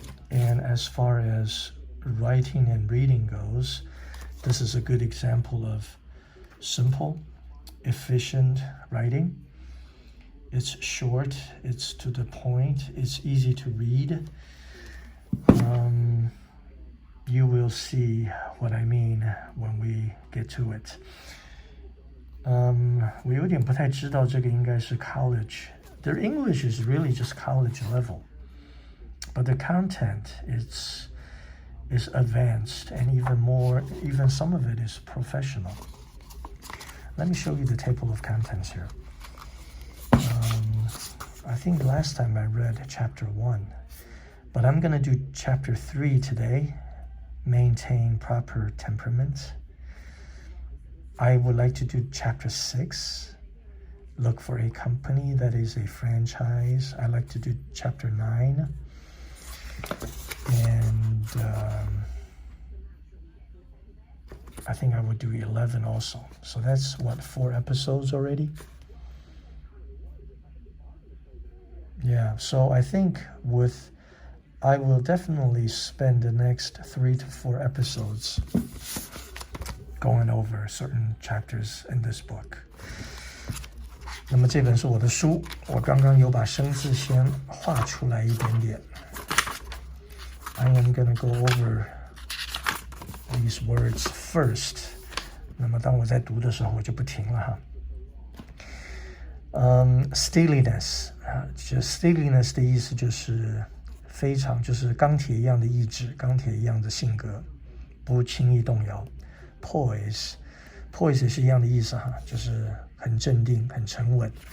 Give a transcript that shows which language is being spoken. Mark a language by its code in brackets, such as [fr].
[en] And as far as writing and reading goes, this is a good example of simple, efficient writing. It's short, it's to the point, it's easy to read. You will see what I mean when we get to it. [zh] 我有点不太知道这个应该是 college. [en] Their English is really just college level. But the content is advanced and even some of it is professional. Let me show you the table of contents here. I think last time I read chapter 1, but I'm going to do chapter 3 today, maintain proper temperament. I would like to do chapter 6, look for a company that is a franchise. I like to do chapter 9, and I think I would do 11 also. So that's 4 episodes already? Yeah, so I think I will definitely spend the next 3 to 4 episodes going over certain chapters in this book. [zh] 那么这本是我的书，我刚刚有把生字先画出来一点点。 [en] I am going to go over these words first. [zh] 那么当我在读的时候，我就不停了哈。 Steeliness steeliness 的意思就是非常就是钢铁一样的意志，钢铁一样的性格，不轻易动摇。 Poise 也是一样的意思哈，就是很镇定，很沉稳。